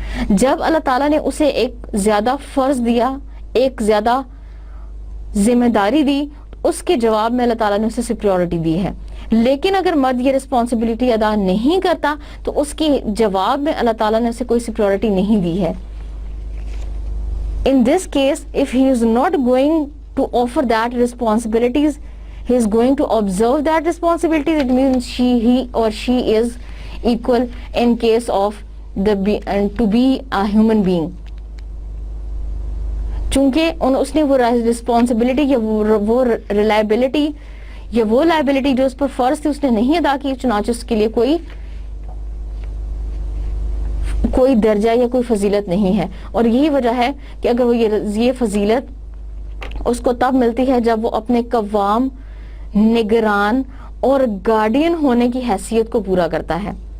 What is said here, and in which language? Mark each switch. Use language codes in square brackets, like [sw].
[ur] جب اللہ تعالیٰ نے اسے ایک زیادہ فرض دیا, ایک زیادہ ذمہ داری دی, اس کے جواب میں اللہ تعالیٰ نے اسے سپیورٹی دی ہے. لیکن اگر مرد یہ رسپانسبلٹی ادا نہیں کرتا تو اس کے جواب میں اللہ تعالیٰ نے اسے کوئی سپیورٹی نہیں دی ہے. [en] In this case, if he is not going to offer that responsibilities, he is going to observe that responsibilities, it means he or she is equal in case of to be a human being. [ur] چونکہ اس نے وہ responsibility یا وہ reliability یا وہ liability جو اس پر فرض تھی اس نے نہیں ادا کی, چنانچہ اس کے لیے کوئی درجہ یا کوئی فضیلت نہیں ہے. اور یہی وجہ ہے کہ اگر وہ یہ فضیلت اس کو تب ملتی ہے جب وہ اپنے قوام, نگران اور گارڈین ہونے کی حیثیت کو پورا کرتا ہے.